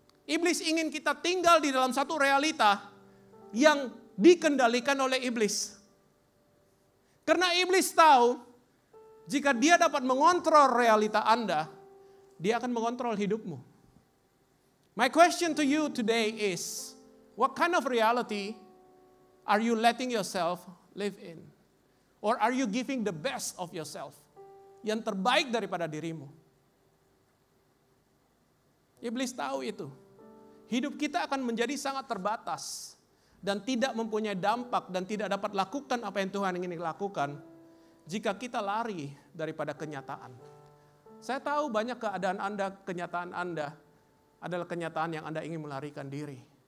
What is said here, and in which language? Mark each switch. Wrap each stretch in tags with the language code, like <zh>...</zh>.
<id>Iblis ingin kita tinggal di dalam satu realita yang dikendalikan oleh iblis. Karena iblis tahu jika dia dapat mengontrol realita Anda, dia akan mengontrol hidupmu.</id> <en>My question to you today is, what kind of reality are you letting yourself live in? Or are you giving the best of yourself?</en> <id>Yang terbaik daripada dirimu. Iblis tahu itu. Hidup kita akan menjadi sangat terbatas. Dan tidak mempunyai dampak dan tidak dapat lakukan apa yang Tuhan ingin lakukan. Jika kita lari daripada kenyataan. Saya tahu banyak keadaan Anda, kenyataan Anda adalah kenyataan yang Anda ingin melarikan diri.</id>